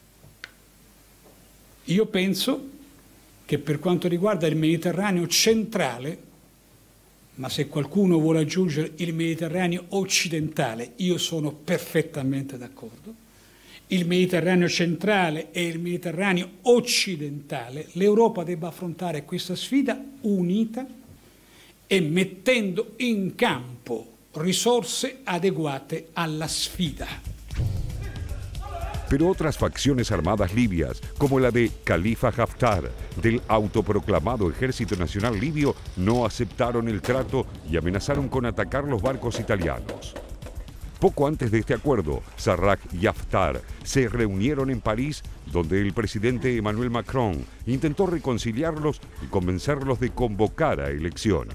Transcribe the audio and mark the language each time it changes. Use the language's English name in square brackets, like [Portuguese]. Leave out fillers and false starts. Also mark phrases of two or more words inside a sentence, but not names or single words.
[Italian] Io penso che per quanto riguarda il Mediterraneo centrale, ma se qualcuno vuole aggiungere il Mediterraneo occidentale, io sono perfettamente d'accordo. Il Mediterraneo centrale e il Mediterraneo occidentale, l'Europa debba affrontare questa sfida unita e mettendo in campo risorse adeguate alla sfida. [Spanish] Pero otras facciones armadas libias, como la de Khalifa Haftar, del autoproclamado Ejército Nacional Libio, no aceptaron el trato y amenazaron con atacar los barcos italianos. Poco antes de este acuerdo, Sarraj y Haftar se reunieron en París, donde el presidente Emmanuel Macron intentó reconciliarlos y convencerlos de convocar a elecciones.